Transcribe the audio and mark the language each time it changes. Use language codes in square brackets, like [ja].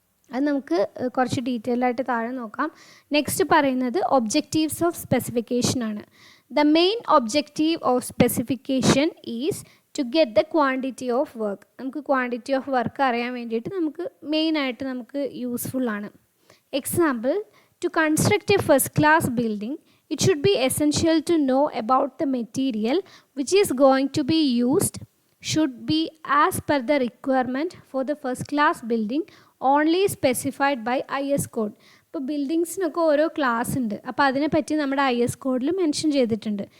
[ml] അത് നമുക്ക് കുറച്ച് ഡീറ്റെയിൽ ആയിട്ട് താഴെ നോക്കാം. നെക്സ്റ്റ് പറയുന്നത് [en] objectives of specification [ml] ആണ്. [en] The main objective of specification is to get the quantity of work. [ml] നമുക്ക് [en] quantity of work [ml] അറിയാൻ വേണ്ടിയിട്ട് നമുക്ക് മെയിനായിട്ട് നമുക്ക് യൂസ്ഫുള്ളാണ്. [en] Example, to construct a first class building it should be essential to know about the material which is going to be used should be as per the requirement for the first class building only specified by IS code. [ml] ഇപ്പോൾ ബിൽഡിങ്സിനൊക്കെ ഓരോ class ഉണ്ട്, അപ്പോൾ അതിനെപ്പറ്റി നമ്മുടെ IS കോഡിൽ mention ചെയ്തിട്ടുണ്ട്.